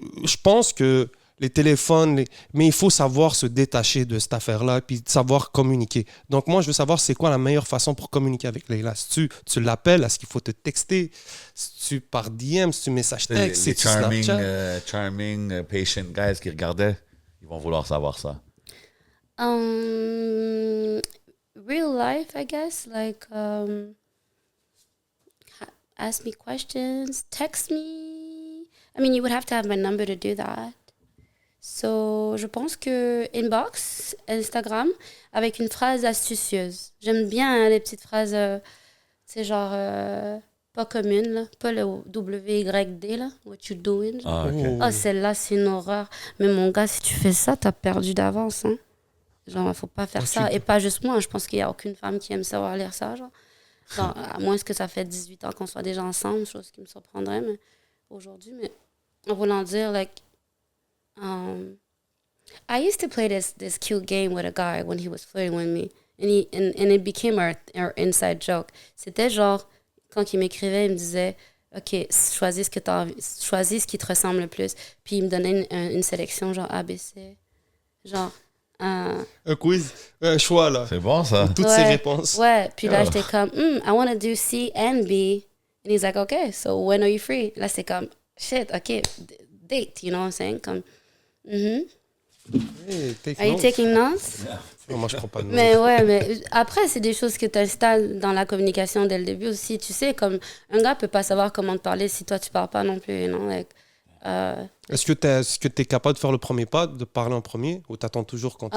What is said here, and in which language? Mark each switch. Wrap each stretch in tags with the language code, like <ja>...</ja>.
<fr>Je pense que les téléphones, mais il faut savoir se détacher de cette affaire-là puis savoir communiquer. Donc, moi, je veux savoir c'est quoi la meilleure façon pour communiquer avec Leila. Si tu l'appelles, est-ce qu'il faut te texter? Si tu par DM, si tu message Les texte, si tu</fr> <en>charming, Snapchat.</en> <fr>patient guys qui regardaient, ils vont vouloir savoir ça.</fr> <en>Real life, I guess. Like, ask me questions, text me. I mean, you would have to have my number to do that.</en> <fr>So, je pense que inbox, Instagram, avec une phrase astucieuse. J'aime bien hein, les petites phrases, c'est genre pas communes, là, pas le WYD, là,</fr> <en>what you doing.</en> <fr>Genre. Ah, ok. Ah, celle-là, c'est une horreur. Mais mon gars, si tu fais ça, t'as perdu d'avance. Hein. Genre, faut pas faire ça. Et pas juste moi. Je pense qu'il y a aucune femme qui aime savoir lire ça. Genre, à moins que ça fait 18 ans qu'on soit déjà ensemble, chose qui me surprendrait mais aujourd'hui. Mais en voulant dire,</fr> <en>like, I used to play this cute game with a guy when he was flirting with me. And it became our inside joke.</en> <fr>C'était genre, quand il m'écrivait, il me disait, OK, choisis ce qui te ressemble le plus. Puis il me donnait une sélection, genre ABC. Genre, Un quiz, un choix, là. C'est bon, ça. Toutes ces réponses. Ouais, puis là, Oh. j'étais comme,</fr> <en>I want to do C and B. And he's like, OK, so when are you free?</en> <fr>Là, c'est comme,</fr> <en>shit, OK, date, you know what I'm saying?</en> <fr>Comme,</fr> <en>Hey, take Are you notes. taking notes?</en> <fr>Non, moi, je prends pas de notes. Mais ouais, mais après, c'est des choses que tu installes dans la communication dès le début aussi. Tu sais, comme un gars peut pas savoir comment te parler si toi, tu parles pas non plus,</fr> <en>you know? Like,</en> <fr>Est-ce que tu es capable de faire le premier pas, de parler en premier, ou t'attends toujours quand tu</fr>